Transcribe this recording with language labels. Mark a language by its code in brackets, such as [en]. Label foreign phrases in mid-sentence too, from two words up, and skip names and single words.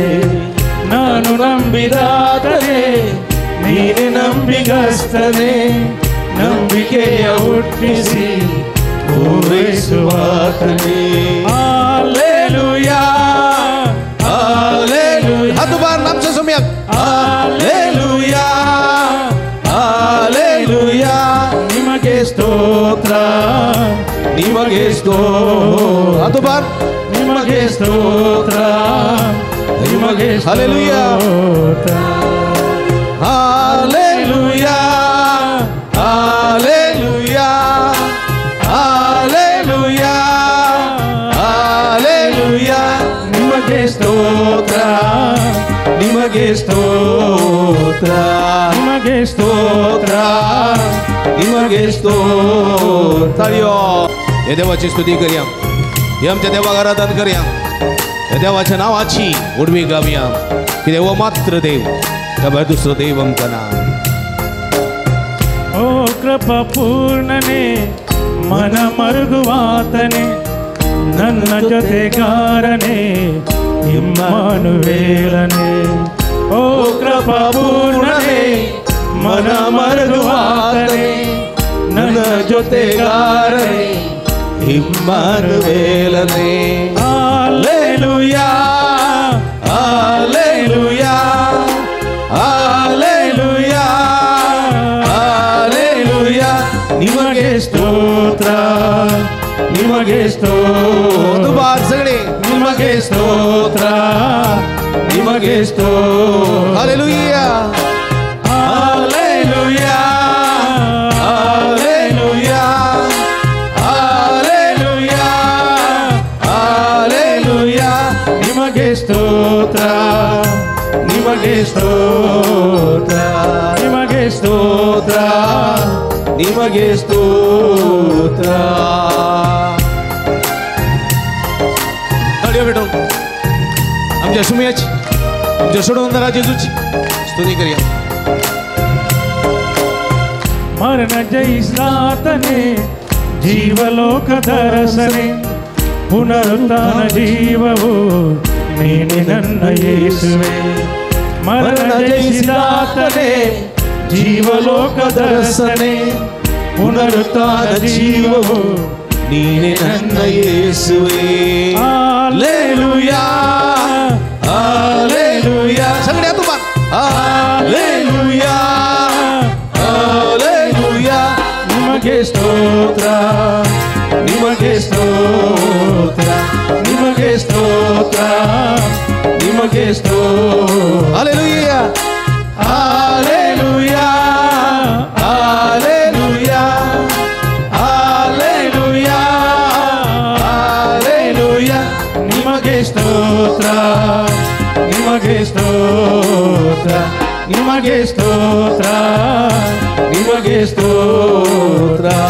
[kn] ನಾನು ನಂಬಿದಾತನೇ, ನೀನೆ ನಂಬಿಗಸ್ತನೇ, ನಂಬಿಕೆಯ ಹುಟ್ಟಿಸಿ ಪೂರೈಸುವಾತನೇ. ಹಲ್ಲೆಲೂಯಾ ಹಲ್ಲೆಲೂಯಾ. [kok] हात उभार आमच्या समयात. [kn] ಹಲ್ಲೆಲೂಯಾ ಹಲ್ಲೆಲೂಯಾ. ನಿಮಗೆ ಸ್ತೋತ್ರ, ನಿಮಗೆ ಸ್ತೋತ್ರ. [kok] हात उभार. [kn] ನಿಮಗೆ ಸ್ತೋತ್ರ, ನಿಮಗೆ ಹಲ್ಲೆಲೂಯಾ. ಸ್ತೋತ್ರ. हालेलुया हालेलुया हालेलुया हालेलुया. ನಿಮಗೆ ಸ್ತೋತ್ರ, ನಿಮಗೆ ಸ್ತೋತ್ರ, ನಿಮಗೆ ಸ್ತೋತ್ರ, ನಿಮಗೆ ಸ್ತೋತ್ರ. [kok] हे देवाची स्तुती करूया, हे आमच्या देवाक आराधना करूया, हे देवाच्या नावाची उडवी गावया, की देव मात्र देव, त्या दुसरं देव आमका ना. [kn] ಓ ಕೃಪಾ ಪೂರ್ಣನೆ, ಮನ ಮರುಗುವಾತನೆ, ನನ್ನ ಜೊತೆಗಾರನೆ, ಇಮ್ಮಾನುವೇಲನೆ. ಓ ಕೃಪಾ ಪೂರ್ಣನೆ, ಮನ ಮರುಗುವಾತನೆ, ನನ್ನ ಜೊತೆಗಾರನೆ, ಇಮ್ಮಾನುವೇಲನೆ. ಹಲ್ಲೆಲೂಯಾ ಹಲ್ಲೆಲೂಯಾ ಹಲ್ಲೆಲೂಯಾ ಹಲ್ಲೆಲೂಯಾ. ನಿಮಗೆ ಸ್ತೋತ್ರ, ನಿಮಗೆ ಸ್ತೋತ್ರ. [kok] दुबार सगळे [kn] ನಿಮಗೆ ಸ್ತೋತ್ರ, ನಿಮಗೆ ಸ್ತೋತ್ರ. हालेलुया ಹಲ್ಲೆಲೂಯಾ ಹಲ್ಲೆಲೂಯಾ ಹಲ್ಲೆಲೂಯಾ ಹಲ್ಲೆಲೂಯಾ. ನಿಮಗೆ ಸ್ತೋತ್ರ, ನಿಮಗೆ ಸ್ತೋತ್ರ, ನಿಮಗೆ ಸ್ತೋತ್ರ, ನಿಮಗೆ ಸ್ತೋತ್ರ. [kok] तळ्यो भेटून आमच्या सुमियाची, आमच्या सोडवंदरा जेजूची स्तुती करूया. [kn] ಮರಣ ಜಯಿಸಾತನೆ, ಜೀವಲೋಕದ ರಸನೆ, ಪುನರುತ್ಥಾನ ಜೀವವು ನೀನೆ ನನ್ನ ಯೇಸುವೆ ಮರಣ ಜಯಿಸಿದಾತನೇ ಜೀವಲೋಕದ ರಸನೆ ಪುನರುತ್ಥಾನ ಜೀವವು ನೀನೆ ನನ್ನ ಯೇಸುವೆ हालेलुया [kok] हालेलुया सगळे तुम्हा हालेलुया हालेलुया [kn] ನಿಮಗೆ ಸ್ತೋತ್ರ ನಿಮಗೆ ಸ್ತೋತ್ರ ನಿಮಗೆ ಸ್ತೋತ್ರ ನಿಮಗೆ ಸ್ತೋತ್ರ हालेलुया [kok] हालेलुया हालेलुया हालेलुया हालेलुया [kn] ನಿಮಗೆ ಸ್ತೋತ್ರ ನಿಮಗೆ ಸ್ತೋತ್ರ ನಿಮಗೆ ಸ್ತೋತ್ರ ನಿಮಗೆ ಸ್ತೋತ್ರ